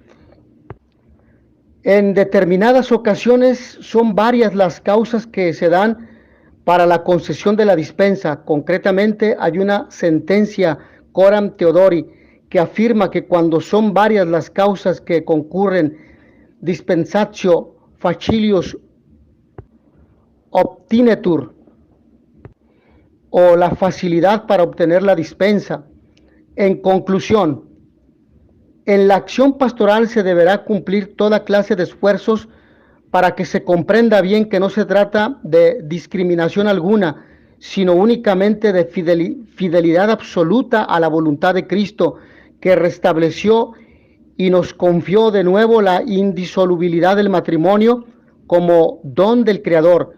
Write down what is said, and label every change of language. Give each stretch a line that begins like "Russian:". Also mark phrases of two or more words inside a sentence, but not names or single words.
Spanish: En determinadas ocasiones son varias las causas que se dan para la concesión de la dispensa. Concretamente, hay una sentencia Coram Theodori que afirma que cuando son varias las causas que concurren,
Latin: dispensatio facilius obtinetur,
Spanish: o la facilidad para obtener la dispensa. En conclusión, en la acción pastoral se deberá cumplir toda clase de esfuerzos para que se comprenda bien que no se trata de discriminación alguna, sino únicamente de fidelidad absoluta a la voluntad de Cristo, que restableció y nos confió de nuevo la indisolubilidad del matrimonio como don del Creador.